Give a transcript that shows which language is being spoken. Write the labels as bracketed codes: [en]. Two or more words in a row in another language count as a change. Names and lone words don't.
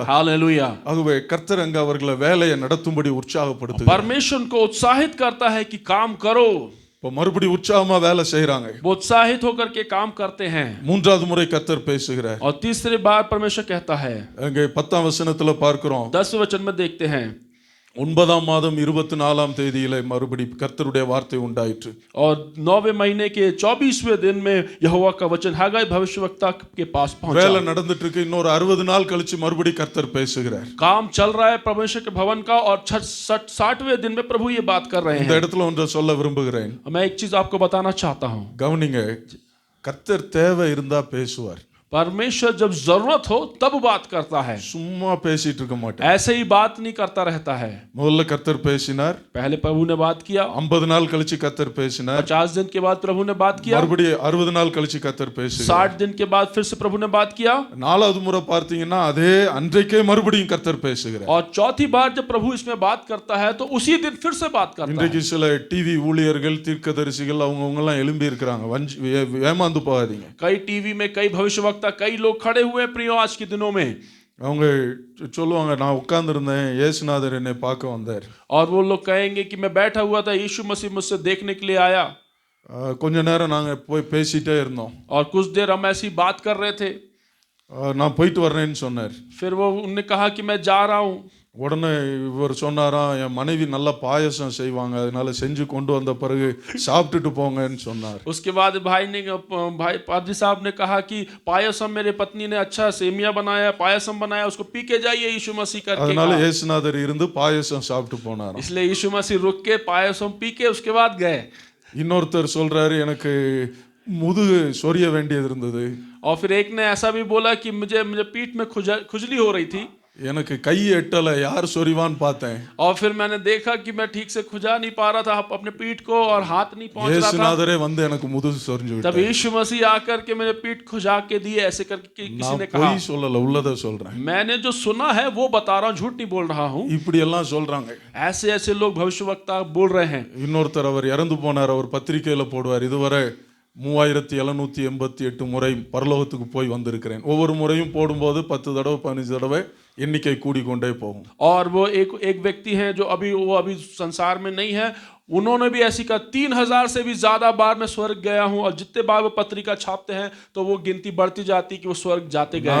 [hi] हालेलुया. [ta] ஆகவே கர்த்தர் அங்க அவர்களை வேலையை நடத்தும்படி உற்சாகப்படுத்துகிறார். [hi] परमेश्वर को उत्साहित करता है कि काम करो. [ta] இப்போ மறுபடியும் உற்சாகமா வேலை செய்றாங்க. [hi] वो उत्साहित होकर के काम करते हैं. [ta] மூன்றாவது முறை கர்த்தர் பேசுகிறார். [hi] और तीसरी बार परमेश्वर कहता है, [ta] அங்கே 10ஆம் வசனத்துல பார்க்கிறோம். [hi] 10वें वचन में देखते हैं [ta] 9ஆம் மாதம் 24ஆம் தேதியிலே மறுபடி கர்த்தருடைய வார்த்தை உண்டாயிற்று. [hi] और 9वें महीने के 24वें दिन में यहोवा का वचन हागाई भविष्यवक्ता के पास [ta] வேலை [hi] पहुंचा. [ta] நடந்துட்டு இருக்கு. இன்னொரு 60 நாள் கழிச்சு மறுபடி கர்த்தர் பேசுகிறார். [hi] काम चल रहा है परमेश्वर के भवन का और 60वें दिन में प्रभु ये बात कर रहे [ta] இந்த [hi] हैं. [ta] இடத்துல ஒன்றை சொல்ல விரும்புகிறேன். [hi] मैं एक चीज आपको बताना चाहता हूं. [ta] கவனிங்க, கர்த்தர் தேவை இருந்தா பேசுவார். [hi] परमेश्वर जब जरूरत हो तब बात करता है, [ta] சும்மா பேசிட்டு இருக்க மாட்டார். [hi] ऐसे ही बात नहीं करता रहता है. [ta] முதல்ல கர்த்தர் பேசினார். [hi] पहले प्रभु ने बात किया, [ta] 50 நாள் கழிச்சு கர்த்தர் பேசினார். [hi] 50 दिन के बाद प्रभु ने बात किया, [ta] மறுபடியும் 60 நாள் கழிச்சு கர்த்தர் பேசுகிறார். [hi] 60 दिन के बाद फिर से प्रभु ने बात किया, [ta] நாலாவது முறை பார்த்தீங்கன்னா அதே அன்றைக்கே மறுபடியும் கர்த்தர் பேசுகிறார். [hi] और चौथी बार जब प्रभु इसमें बात करता है तो उसी दिन फिर से बात करता है. [ta] இன்றைக்கு சில டிவி ஊழியர்கள் தீர்க்கதரிசிகள் அவங்க எல்லாம் எழும்பி இருக்கிறாங்க. ஏமாந்து போகாதீங்க. [hi] कई टीवी में कई भविष्यवक्ता कई लोग खड़े हुए हैं प्रियो आज के दिनों में, [ta] அவங்க சொல்லுவாங்க, நான் உட்கார்ந்துருந்தேன், இயேசுநாதர் என்னை பார்க்க வந்தார். [hi] और वो लोग कहेंगे कि मैं बैठा हुआ था, यीशु मसीह मुझसे देखने के लिए आया. [ta] கொஞ்ச நேரம் நாங்க போய் பேசிட்டே இருந்தோம். [hi] और कुछ देर हम ऐसी बात कर रहे थे. [ta] நான் போயிட்டு வர்றேன்னு சொன்னார். [hi] फिर वो उनने कहा कि मैं जा रहा हूँ. [ta] உடனே இவர் சொன்னாராம், என் மனைவி நல்ல பாயசம் செய்வாங்க, அதனால செஞ்சு கொண்டு வந்த பிறகு சாப்பிட்டுட்டு போங்கன்னு சொன்னார். [hi] उसके बाद भाई पादरी साहब ने कहा कि पायसम मेरे पत्नी ने अच्छा सेमिया बनाया, पायसम बनाया, उसको पी के जाइए यीशु मसीह करके. [ta] அதனால இயேசுநாதர் இருந்து பாயசம் சாப்பிட்டு போனாராம். [hi] इसलिए यीशु मसीह रुक के पायसम पी के उसके बाद गए. [ta] இன்னொருத்தர் சொல்றாரு, எனக்கு முதுகு சொரிய வேண்டியது இருந்தது. [hi] और फिर एक ने ऐसा भी बोला कि मुझे पीठ में खुजली हो रही थी, [ta] எனக்கு கை எட்டல, யார் சொரிவான்னு பார்த்தேன். [hi] और फिर मैंने देखा कि मैं ठीक से खुजा नहीं पा रहा था अपने पीठ को और हाथ नहीं पहुंच रहा था. [ta] இயேசுநாதரே வந்து எனக்கு முதுகு சொரிஞ்சு [hi] तब [ta] விட்டார். [hi] यीशु मसीह आकर के मेरे पीठ खुजा के दिए, ऐसे करके किसी [ta] நான் [hi] ने कहा. [ta] போய் சொல்லல, உள்ளத சொல்றேன். [hi] मैंने जो सुना है वो बता रहा हूँ, झूठ नहीं बोल रहा हूँ. [ta] இப்படி எல்லாம் சொல்றாங்க. [hi] ऐसे ऐसे लोग भविष्यवक्ता बोल रहे हैं. [ta] இன்னொருத்தர் அவர் இறந்து போனார், அவர் பத்திரிக்கையில போடுவார், இதுவரை 3788 முறை பரலோகத்துக்கு போய் வந்திருக்கிறேன். ஒவ்வொரு முறையும் போடும்போது 10 தடவை 15 தடவை எண்ணிக்கை கூடிக்கொண்டே போகும். [hi] और वो एक व्यक्ति हैं जो अभी संसार में नहीं है, उन्होंने भी ऐसी कहा 3000 से भी ज्यादा बार मैं स्वर्ग गया हूं, और जितने बार वो पत्रिका छापते हैं तो वो गिनती बढ़ती जाती कि वो स्वर्ग जाते गए